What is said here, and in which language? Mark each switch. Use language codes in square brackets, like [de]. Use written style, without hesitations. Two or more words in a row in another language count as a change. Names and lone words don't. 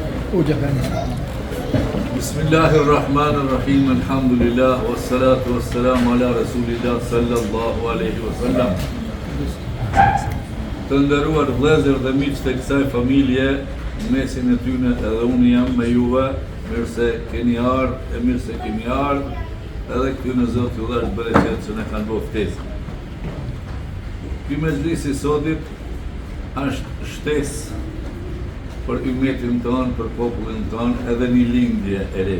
[ar] بسم الله الرحمن الرحيم، الحمد لله، والصلاة والسلام على رسول الله صلى الله عليه وسلم. [sq] Të nderuar vëllezër dhe miq të kësaj familje, mesin e tyne edhe unë jam me juve, mirë se keni ardhur e mirë se keni ardhur, edhe këty në Zot ju dhash bereqet që ne kanë bërë ftesë. Ky mezhlisi sotit është shtesë për ummetin tonë, për popullin tonë, edhe një lindje e re.